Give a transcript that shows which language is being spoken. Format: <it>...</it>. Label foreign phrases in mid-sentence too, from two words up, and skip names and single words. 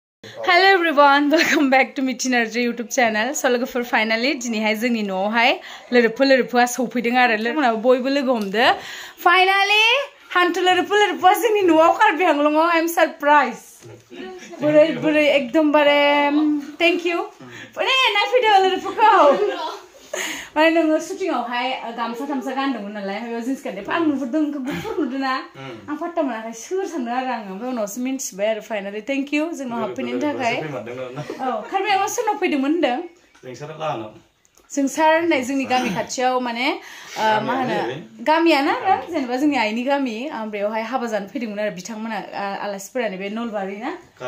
<en>Hello everyone, welcome back to Mithi Narzary YouTube channel. So look finally</en> <brx>दिनैहाय जोंनि न'आवहाय लोरफुआ सौफैदों आरो लोगोनाव बयबो लोगो हमदो. Finally हान्थु लोरफुआ जोंनि न'आव कार्बि आंलंआव</brx> <en>I am surprised.</en> <brx>बोरै एकदम बारे</brx> <en>thank you.</en> <brx>अरे नायफैदो लोरफुखौ. माने नोङो शुटिंआवहाय गामसा थामसा गानदोंमोन नालाय बेयाव जिन्स गानदों आं नुहुरदों गुफुर नुदोंना आं फात्ता मोनाखै सोर सानदों आरो आङो ओमफ्राय उनावसो मिन्थिबाय आरो फाइनालि</brx> <en>thank you</en> <brx>जोंनाव हाबफैनायनि थाखाय औ कार्बि आंलं सोरनाव फैदोंमोन होनदों जोंसार होननाय जोंनि गामि खाथियाव माने मा होनो गामियानो आरो जेनेबा जोंनि आइनि गामि बेयावहाय हाबा जानो फैदोंमोन आरो बिथांमोना आलासिफोरा नैबे नलबारि ना</brx>